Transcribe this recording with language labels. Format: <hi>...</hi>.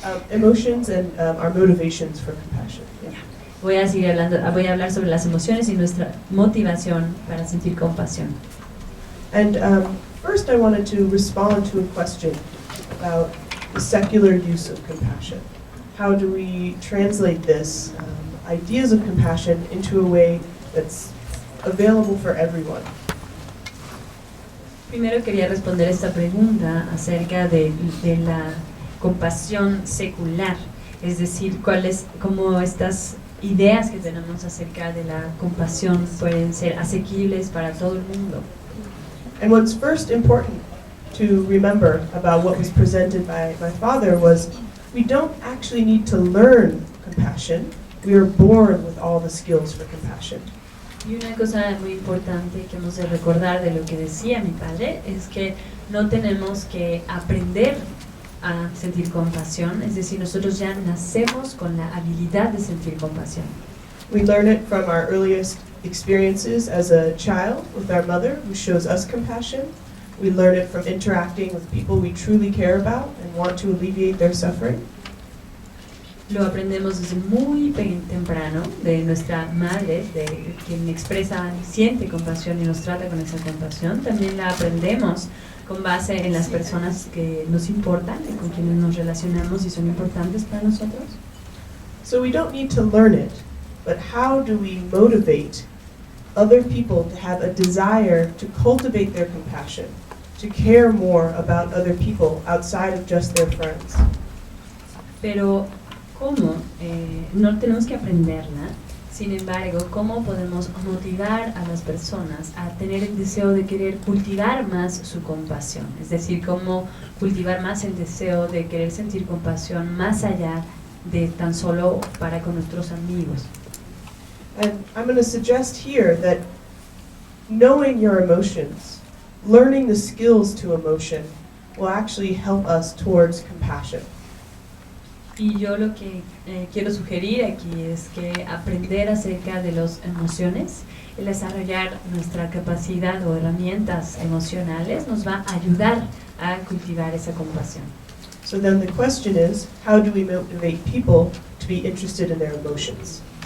<en>emotions and our motivations for compassion. Yeah.</en> <es>Voy a hablar sobre las emociones y nuestra motivación para sentir compasión.</es> <en>And first I wanted to respond to a question about the secular use of compassion. How do we translate this ideas of compassion into a way that's available for everyone?</en> <es>Primero quería responder esta pregunta acerca de la compasión secular, es decir, cómo estas ideas que tenemos acerca de la compasión pueden ser asequibles para todo el mundo.</es> <en>And what's first important to remember about what was presented by my father was we don't actually need to learn compassion. We are born with all the skills for compassion.</en> <es>Y una cosa muy importante que hemos de recordar de lo que decía mi padre es que no tenemos que aprender a sentir compasión, es decir, nosotros ya nacemos con la habilidad de sentir compasión.</es> <en>We learn it from our earliest experiences as a child with our mother, who shows us compassion. We learn it from interacting with people we truly care about and want to alleviate their suffering.</en> <es>Lo aprendemos desde muy temprano de nuestra madre, de quien expresa y siente compasión y nos trata con esa compasión. También la aprendemos con base en las personas que nos importan y con quienes nos relacionamos y son importantes para nosotros.</es> <en>So we don't need to learn it, but how do we motivate other people to have a desire to cultivate their compassion, to care more about other people outside of just their friends?</en> <es>Pero ¿cómo? No tenemos que aprenderla. Sin embargo, ¿cómo podemos motivar a las personas a tener el deseo de querer cultivar más su compasión? Es decir, ¿cómo cultivar más el deseo de querer sentir compasión más allá de tan solo para con nuestros amigos?</es> <en>And I'm going to suggest here that knowing your emotions, learning the skills to emotion, will actually help us towards compassion.</en> <es>Y yo lo que quiero sugerir aquí es que aprender acerca de las emociones, el desarrollar nuestra capacidad o herramientas emocionales nos va a ayudar a cultivar esa compasión.</es> <en>So then the question is, how do we motivate people to be interested in their emotions?</en>